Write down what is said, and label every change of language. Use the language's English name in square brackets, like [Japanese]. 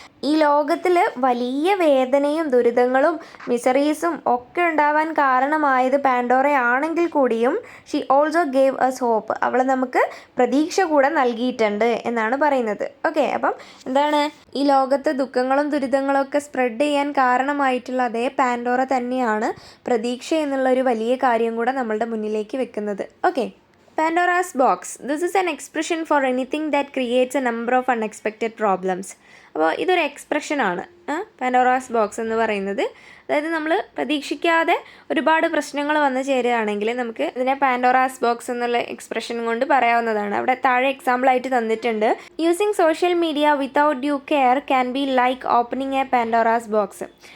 [Malayalam] ഈ ലോകത്തിൽ വലിയ വേദനയും ദുരിതങ്ങളും മിസറീസും ഒക്കെ ഉണ്ടാവാൻ കാരണമായത് പാൻഡോറയാണെങ്കിൽ കൂടിയും [English] she also gave us hope, [Malayalam] അവൾ നമുക്ക് പ്രതീക്ഷ കൂടെ നൽകിയിട്ടുണ്ട് എന്നാണ് പറയുന്നത്. ഓക്കെ, അപ്പം ഈ ലോകത്ത് ദുഃഖങ്ങളും ദുരിതങ്ങളും ഒക്കെ സ്പ്രെഡ് ചെയ്യാൻ കാരണമായിട്ടുള്ള അതേ പാൻഡോറ തന്നെയാണ് പ്രതീക്ഷ എന്നുള്ളൊരു വലിയ കാര്യം കൂടെ നമ്മളുടെ മുന്നിലേക്ക് വെക്കുന്നത്. [English] Okay, Pandora's box. This is an expression for anything that creates a number of unexpected problems. [Malayalam] അപ്പോൾ ഇതൊരു എക്സ്പ്രഷനാണ് പാൻഡോറാസ് ബോക്സ് എന്ന് പറയുന്നത്. അതായത് നമ്മൾ പ്രതീക്ഷിക്കാതെ ഒരുപാട് പ്രശ്നങ്ങൾ വന്നു ചേരുകയാണെങ്കിൽ നമുക്ക് ഇതിനെ പാൻഡോറാസ് ബോക്സ് എന്നുള്ള എക്സ്പ്രഷൻ കൊണ്ട് പറയാവുന്നതാണ്. അവിടെ താഴെ എക്സാമ്പിളായിട്ട് തന്നിട്ടുണ്ട്. [English] Using social media without due care can be like opening a Pandora's box.